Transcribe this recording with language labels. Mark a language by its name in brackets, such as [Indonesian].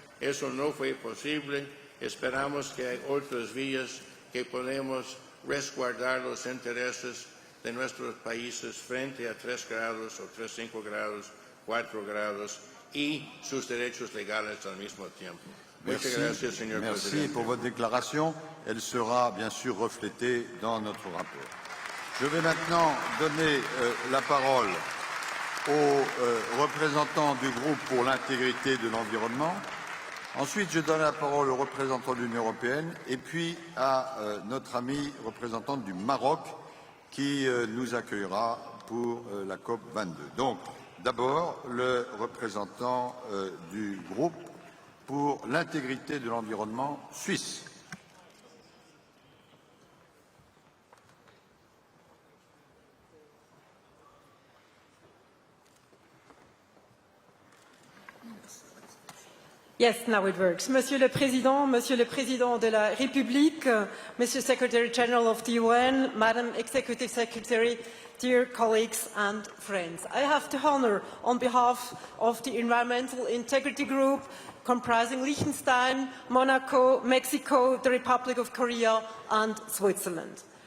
[Spanish] Eso no fue posible. Esperamos que hay otras vías que podemos resguardar los intereses de nuestros países frente a 3 grados o 3,5 grados, 4 grados y sus derechos legales al mismo tiempo. Muchas gracias, señor presidente. [French] Merci pour votre déclaration. Elle sera bien sûr reflétée dans notre rapport. Je vais maintenant donner la parole au représentant du groupe pour l'intégrité de l'environnement. Ensuite, je donne la parole au représentant de l'Union européenne et puis à notre ami représentante du Maroc qui nous accueillera pour la COP 22. Donc, d'abord, le représentant du groupe pour l'intégrité de l'environnement suisse. [English] Yes, now it works. [French] Monsieur le Président de la République, Mr. [English] Secretary General of the UN, Madam Executive Secretary, dear colleagues and friends. I have the honor on behalf of the Environmental Integrity Group, comprising Liechtenstein, Monaco, Mexico, the Republic of Korea and Switzerland.